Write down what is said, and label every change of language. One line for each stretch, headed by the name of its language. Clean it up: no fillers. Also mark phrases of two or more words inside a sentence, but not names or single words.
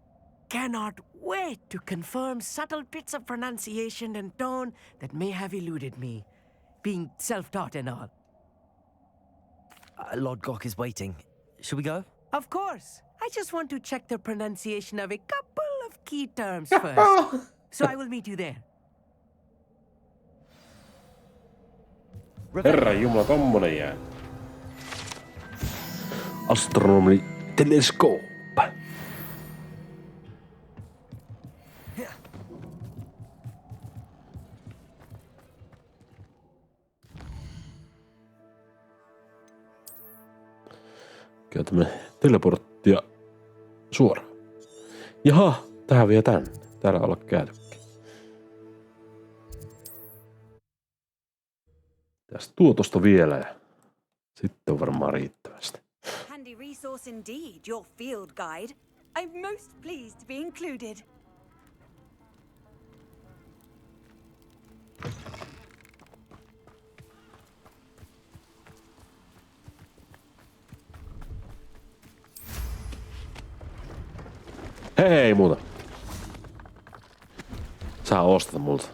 English: Cannot wait to confirm subtle bits of pronunciation and tone that may have eluded me, being self-taught and all. Lodgok is waiting. Shall we go? Of course. I just want to check the pronunciation of a couple of key terms first. So I will meet you there.
Finnish: Herran jumala, tommonen jää. Astronomi teleskooppi. Käytämme teleporttia suoraan. Jaha, tähän vie tänne. Täällä olla käytykin. Tästä tuotosta vielä ja sitten on varmaan riittävästi.
English: Handy resource indeed, your field guide. I'm most pleased to be included.
Finnish: Hei muuta. Sä ostat multa.